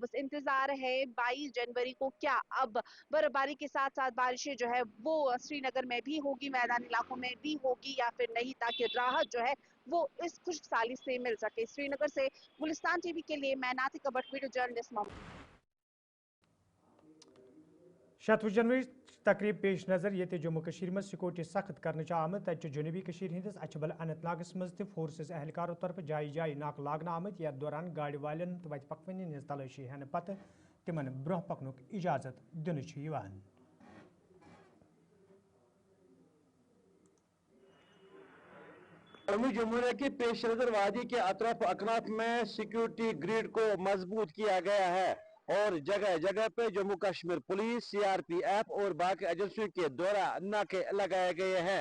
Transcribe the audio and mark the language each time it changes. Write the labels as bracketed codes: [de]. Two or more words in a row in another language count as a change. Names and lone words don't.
[ur] بس انتظار ہے 22 جنوری کو کیا اب برفباری کے ساتھ ساتھ بارشیں جو ہے وہ سرینگر میں بھی ہوگی، میدانی علاقوں میں بھی ہوگی یا پھر نہیں، تاکہ راحت جو ہے وہ اس خشک سالی سے مل سکے. سرینگر سے گلستان ٹی وی کے لیے میں ناطقہ بھٹ, [en] video journalist [ur] मोहम्मद। [ks] 7 जनवरी तकरीब पेश नजर ये जम्मू कश्मीर में सिक्योरिटी सख्त करने आमद तत जनूबी कश्मीर हंदिस अछबल अनंतनागस मज फोर्सेस एहलकारों तरफ जाय जाय नाक लागन आमद। यथ दौरान गाड़ वालन तो वत पकवन हज तलाशी हेन पत तिमन ब्रोह पकनुक इजाजत दिन। [ur] جمنا کی پیش نظر وادی کے اطراف اکناف میں [en] security grid [ur] کو مضبوط کیا گیا ہے. اور جگہ جگہ پہ جموں کشمیر پولیس، CRPF اور باقی ایجنسیوں کے دوارا ناکے لگائے گئے ہیں.